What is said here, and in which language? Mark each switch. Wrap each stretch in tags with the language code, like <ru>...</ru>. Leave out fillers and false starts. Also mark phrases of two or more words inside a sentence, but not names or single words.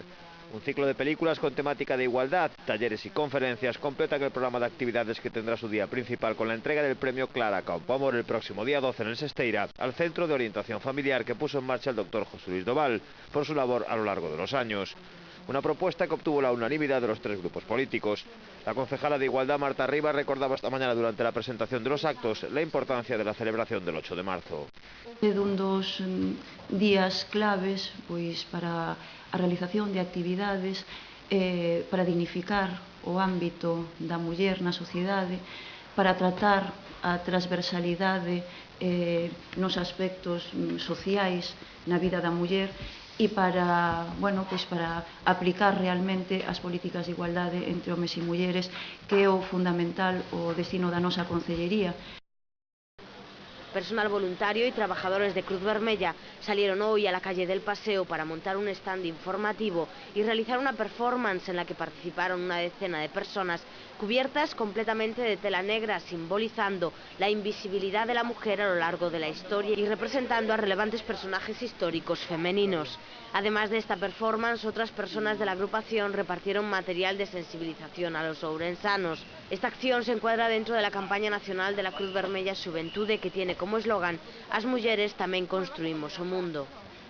<es>Un ciclo de películas con temática de igualdad, talleres y conferencias completan el programa de actividades que tendrá su día principal con la entrega del premio Clara Campoamor el próximo día 12 en el Sesteira, al Centro de Orientación Familiar que puso en marcha el doctor José Luis Doval por su labor a lo largo de los años. Una propuesta que obtuvo la unanimidad de los tres grupos políticos. La concejala de Igualdad, Marta Rivas, recordaba esta mañana durante la presentación de los actos la importancia de la celebración del 8 de marzo.</es> <gl>É un dos días claves para a realización de actividades para dignificar o ámbito da muller na sociedade, para tratar a transversalidade nos aspectos sociais na vida da muller e para aplicar realmente as políticas de igualdade entre homes e mulleres, que é o fundamental, o destino da nosa concellería.</gl> <es>Personal voluntario y trabajadores de Cruz Vermella salieron hoy a la calle del Paseo para montar un stand informativo y realizar una performance en la que participaron una decena de personas cubiertas completamente de tela negra, simbolizando la invisibilidad de la mujer a lo largo de la historia y representando a relevantes personajes históricos femeninos. Además de esta performance, otras personas de la agrupación repartieron material de sensibilización a los ourensanos. Esta acción se encuadra dentro de la campaña nacional de la Cruz Vermella Xuventude, que tiene como eslogan:</es> <gl>"As mulleres tamén construímos o mundo".</gl>